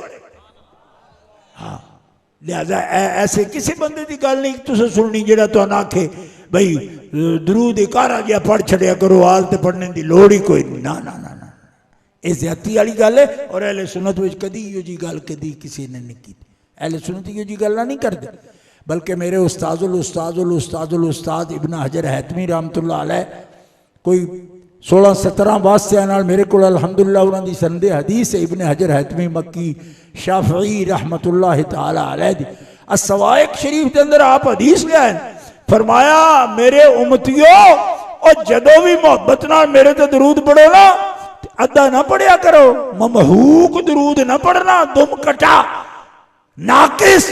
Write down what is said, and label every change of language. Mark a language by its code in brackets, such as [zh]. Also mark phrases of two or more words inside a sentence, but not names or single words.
[pa] ہاں، لہٰذا ایسے کسی بندے کی گل نہیں تسیں سننی جیہڑا تہانوں آکھے بھائی درود کارا جیہا پڑھ چھڈیا کرو، آل تے پڑھنے کی لوڑ ہی کوئی نہیں. نہ نہ نہ نہ، یہ زیادتی والی گل ہے۔ اور اہلِ سنت وچ کدی ایہو جی گل کدی کسی نے نہیں کی. اہلِ سنت ایہو جی گلاں نہیں کرتے، بلکہ میرے استاد ابن حجر ہیتمی [ar] رحمة الله عليه [pa] کوئی 16-17 واسطیاں نال میرے کو الحمدللہ انہاں دی سندِ حدیث ہے. ابن حجر ہیتمی مکی شافعی [ar] رحمة الله تعالى عليه [pa] دی الصواعق شریف کے اندر آپ حدیث لے آئے، فرمایا میرے امتیو اور جدوں بھی محبت نال میرے تے درود پڑھو نا، ادھا نہ پڑھیا کرو، ممحوق درود نہ پڑھنا، دم کٹا ناقص.